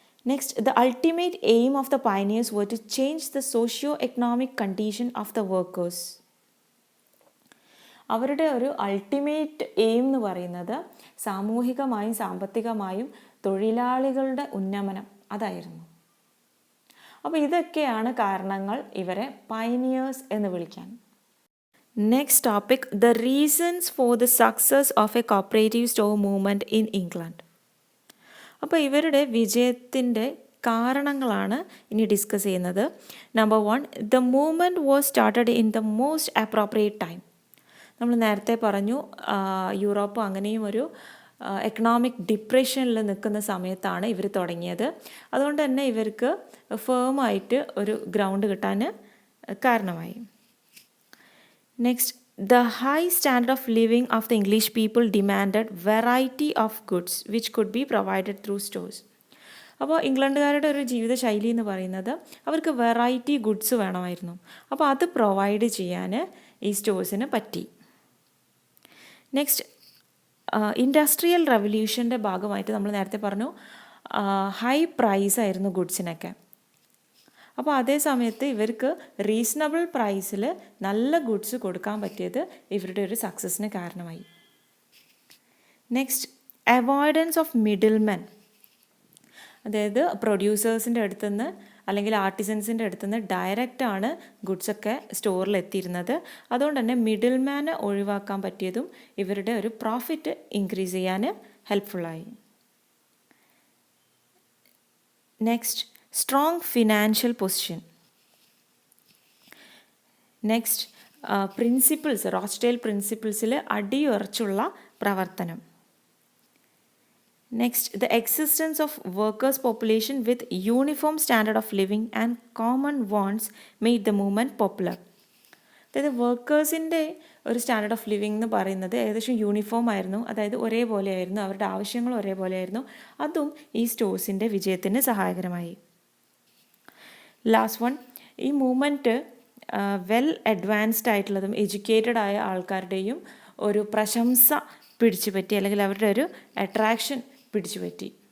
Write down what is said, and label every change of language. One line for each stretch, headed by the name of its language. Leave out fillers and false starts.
English: Next, the ultimate aim of the pioneers were to change the socio-economic condition of the workers.
Malayalam: അവരുടെ ഒരു ultimate aim എന്ന് പറയുന്നത് സാമൂഹികമായും സാമ്പത്തികമായും തൊഴിലാളികളുടെ ഉന്നമനം അതായിരുന്നു. അപ്പോൾ ഇതൊക്കെയാണ് കാരണങ്ങൾ ഇവരെ പയനിയേഴ്സ് എന്ന് വിളിക്കാൻ.
English: Next topic, the reasons for the success of a cooperative store movement in England.
Malayalam: അപ്പോൾ ഇവരുടെ വിജയത്തിൻ്റെ കാരണങ്ങളാണ് ഇനി ഡിസ്കസ് ചെയ്യുന്നത്.
English: Number 1, the movement was started in the most appropriate time.
Malayalam: നമ്മൾ നേരത്തെ പറഞ്ഞു യൂറോപ്പ് അങ്ങനെയും ഒരു എക്കണോമിക് ഡിപ്രഷനിൽ നിൽക്കുന്ന സമയത്താണ് ഇവർ തുടങ്ങിയത്. അതുകൊണ്ട് തന്നെ ഇവർക്ക് ഫേമായിട്ട് ഒരു ഗ്രൗണ്ട് കിട്ടാൻ കാരണമായി.
English: Next, the high standard of living of the English people demanded variety of goods which could be provided through stores.
Malayalam: അപ്പോൾ ഇംഗ്ലണ്ടുകാരുടെ ഒരു ജീവിതശൈലി എന്ന് പറയുന്നത് അവർക്ക് വെറൈറ്റി ഗുഡ്സ് വേണമായിരുന്നു. അപ്പോൾ അത് പ്രൊവൈഡ് ചെയ്യാൻ ഈ സ്റ്റോഴ്സിന് പറ്റി. നെക്സ്റ്റ്, ഇൻഡസ്ട്രിയൽ റെവല്യൂഷൻ്റെ ഭാഗമായിട്ട് നമ്മൾ നേരത്തെ പറഞ്ഞു ഹൈ പ്രൈസ് ആയിരുന്നു ഗുഡ്സിനൊക്കെ. അപ്പോൾ അതേ സമയത്ത് ഇവർക്ക് റീസണബിൾ പ്രൈസിൽ നല്ല ഗുഡ്സ് കൊടുക്കാൻ പറ്റിയത് ഇവരുടെ ഒരു സക്സസ്സിന് കാരണമായി.
English: Next, avoidance of middle men.
Malayalam: അതായത് പ്രൊഡ്യൂസേഴ്സിൻ്റെ അടുത്തുനിന്ന് അല്ലെങ്കിൽ ആർട്ടിസൻസിൻ്റെ അടുത്തുനിന്ന് ഡയറക്റ്റാണ് ഗുഡ്സൊക്കെ സ്റ്റോറിൽ എത്തിയിരുന്നത്. അതുകൊണ്ട് തന്നെ മിഡിൽ മാനെ ഒഴിവാക്കാൻ പറ്റിയതും ഇവരുടെ ഒരു പ്രോഫിറ്റ് ഇൻക്രീസ് ചെയ്യാൻ ഹെൽപ്ഫുള്ളായി.
English: Next, strong financial position.
Malayalam: Next, principles, റോച്ച്ഡെയിൽ പ്രിൻസിപ്പിൾസിൽ അടിയുറച്ചുള്ള പ്രവർത്തനം.
English: Next, the existence of workers' population with uniform standard of living and common wants made the movement popular.
Malayalam: അതായത് വർക്കേഴ്സിൻ്റെ ഒരു സ്റ്റാൻഡേർഡ് ഓഫ് ലിവിങ് എന്ന് പറയുന്നത് ഏകദേശം യൂണിഫോം ആയിരുന്നു, അതായത് ഒരേപോലെ ആയിരുന്നു, അവരുടെ ആവശ്യങ്ങൾ ഒരേപോലെ ആയിരുന്നു. അതും ഈ സ്റ്റോഴ്സിൻ്റെ വിജയത്തിന് സഹായകരമായി. ലാസ്റ്റ് വൺ, ഈ മൂവ്മെൻറ്റ് വെൽ അഡ്വാൻസ്ഡ് ആയിട്ടുള്ളതും എഡ്യൂക്കേറ്റഡ് ആയ ആൾക്കാരുടെയും ഒരു പ്രശംസ പിടിച്ചുപറ്റി, അല്ലെങ്കിൽ അവരുടെ ഒരു അട്രാക്ഷൻ പിടിച്ചുപറ്റി.